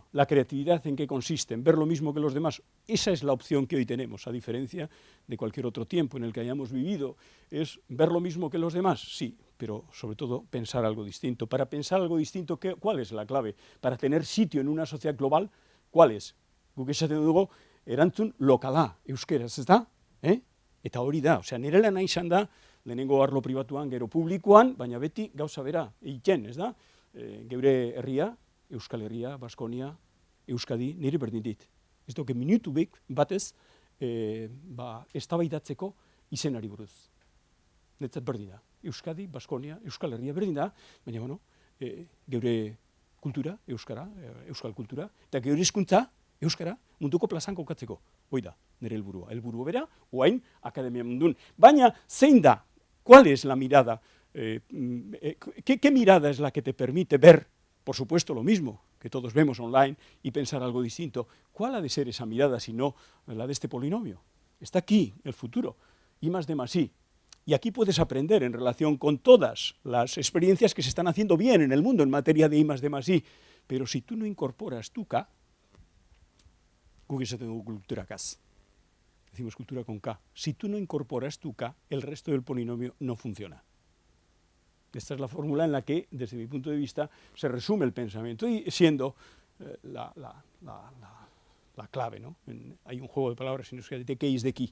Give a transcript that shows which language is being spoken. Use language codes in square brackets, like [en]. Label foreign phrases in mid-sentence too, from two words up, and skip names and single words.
[es] ¿La creatividad en qué consiste? ¿En ver lo mismo que los demás? Esa es la opción que hoy tenemos, a diferencia de cualquier otro tiempo en el que hayamos vivido. ¿Es ver lo mismo que los demás? Sí, pero sobre todo pensar algo distinto. Para pensar algo distinto, ¿cuál es la clave? Para tener sitio en una sociedad global, ¿cuál es? [eu] Guk esaten dugu, erantzun lokala, euskeraz, ez da? Eta hori da, osea, nire lana izan da, lehenengo arlo pribatuan, gero publikoan, baina beti gauza bera, egiten, ez da? Geure herria, Euskal Herria, Baskonia, Euskadi, niri berdin dit. Ez duke minutu batez, eztabaidatzeko izenari buruz. Netzat berdin da. Euskadi, Baskonia, Euskal Herria berdin da, baina, bueno, geure kultura, euskal kultura, eta geure hizkuntza, euskara, munduko plazan kokatzeko. Hoi da, nire helburua. Helburu bera, oain, akademia mundun. Baina, zein da? [es] ¿Cuál es la mirada? ¿Qué mirada es la que te permite ver, por supuesto, lo mismo que todos vemos online y pensar algo distinto? ¿Cuál ha de ser esa mirada si no la de este polinomio? Está aquí el futuro, I más D más I. Y aquí puedes aprender en relación con todas las experiencias que se están haciendo bien en el mundo en materia de I más D más I. Pero si tú no incorporas tu K, [eu] guk esaten dugu kulturakaz. [es] Decimos cultura con K. Si tú no incorporas tu K, el resto del polinomio no funciona. Esta es la fórmula en la que, desde mi punto de vista, se resume el pensamiento y siendo la clave, ¿no? Hay un juego de palabras en euskera, de qué es de aquí.